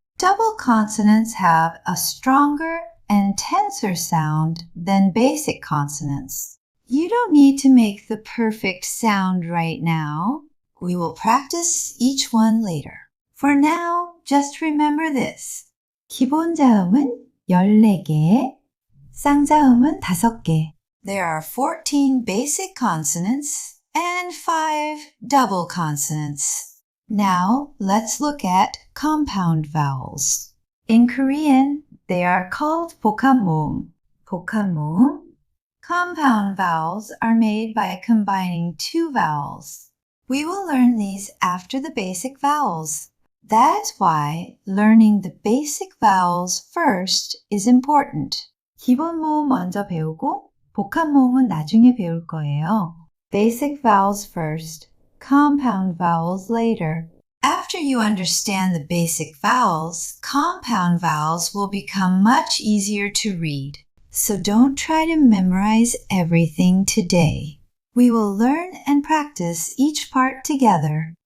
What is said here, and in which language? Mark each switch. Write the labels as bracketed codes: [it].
[en] Double consonants have a stronger and tenser sound than basic consonants. You don't need to make the perfect sound right now. We will practice each one later. For now, just remember this. [ko] 기본자음은 14개, 쌍자음은 5개. [en] There are 14 basic consonants and 5 double consonants. Now, let's look at compound vowels. In Korean, they are called 복합모음. [ko] 복합모음. [en] Compound vowels are made by combining 2 vowels. We will learn these after the basic vowels. That's why learning the basic vowels first is important. [ko] 기본 모음 먼저 배우고 복합 모음은 나중에 배울 거예요. [en] Basic vowels first, compound vowels later. After you understand the basic vowels, compound vowels will become much easier to read. So don't try to memorize everything today. We will learn and practice each part together.